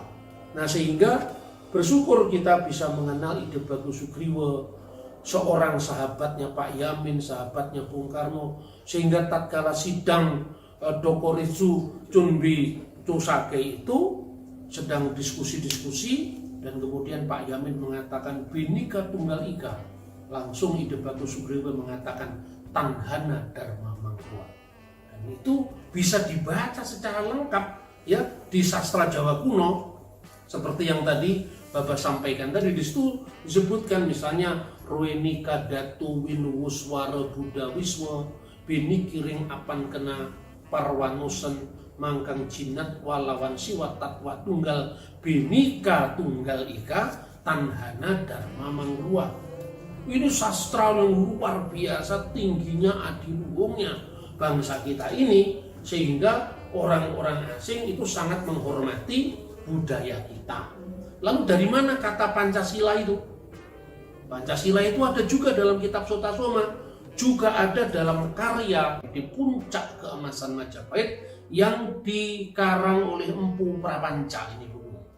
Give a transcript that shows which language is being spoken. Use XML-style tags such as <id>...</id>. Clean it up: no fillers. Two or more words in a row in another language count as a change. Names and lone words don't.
<id>Nah, sehingga bersyukur kita bisa mengenal Ide Bagus Sugriwa, seorang sahabatnya Pak Yamin, sahabatnya Bung Karno, sehingga tatkala sidang Dokoritsu Chunbi Chosake itu sedang diskusi-diskusi, dan kemudian Pak Yamin mengatakan</id> <kaw>Bhinneka Tunggal Ika,</kaw> <id>langsung Ide Bagus Sugriwa mengatakan</id> <kaw>Tanhana Dharma Mangkuwa.</kaw> <id>Dan itu bisa dibaca secara lengkap ya di sastra Jawa kuno, seperti yang tadi Bapak sampaikan tadi. Di situ disebutkan misalnya</id> <kaw>Ruenika Datu Winuwuswara Buddha Wiswa Bini Kiring Apan Kena Parwanosen Mangkang Jinat Walawan Siwa Tatwa Tunggal Bhinneka Tunggal Ika Tanhana Dharma Mangruwa.</kaw> <id>Ini sastra yang luar biasa tingginya, adiluhungnya bangsa kita ini, sehingga orang-orang asing itu sangat menghormati budaya kita. Lalu dari mana kata Pancasila itu? Pancasila itu ada juga dalam kitab Sotasoma, juga ada dalam karya di Puncak Keemasan Majapahit yang dikarang oleh Empu Prapanca ini buku.</id>